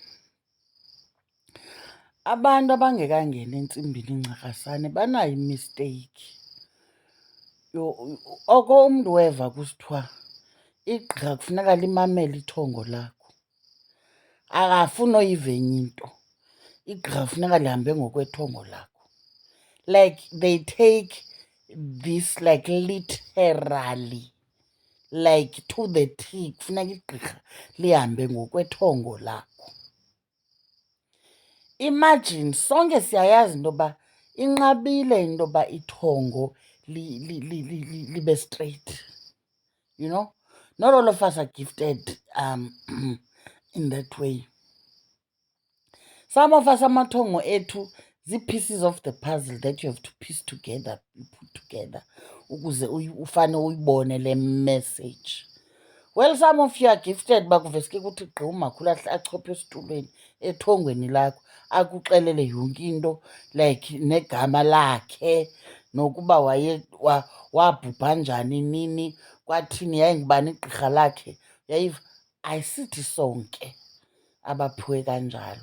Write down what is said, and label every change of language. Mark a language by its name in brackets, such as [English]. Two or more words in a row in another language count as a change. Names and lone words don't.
[Xhosa] Abantu abangekangeni entsimbini ncakasane banayo imisteyikhi. Oko umntu weva kusithiwa igqirha kufuneka limamele ithongo lakho, akafuni oyiva enye into. Igqirha kufuneka lihambe ngokwethongo lakho. [English] Like they take this like literally, like to the T. [Xhosa] Kufuneka igqirha lihambe ngokwethongo lakho. Imagine sonke siyayazi into yoba inqabile into yoba ithongo libe straight, [English] you know. Not all of us are gifted in that way. Some of us [Xhosa] amathongo ethu [English] zii-pieces of the puzzle that you have to piece together, you put together, [Xhosa] ukuze ufane uyibone le message. [English] Well, some of you are gifted, [Xhosa] bakuveske kuthi gqi umakhulu achophe esitulweni ethongweni lakho akuxelele yonke into, like negama lakhe, nokuba wabhubha njani nini, kwathini, yayingubani igqirha lakhe. Yayiva, ayisithi sonke abaphiwe kanjalo.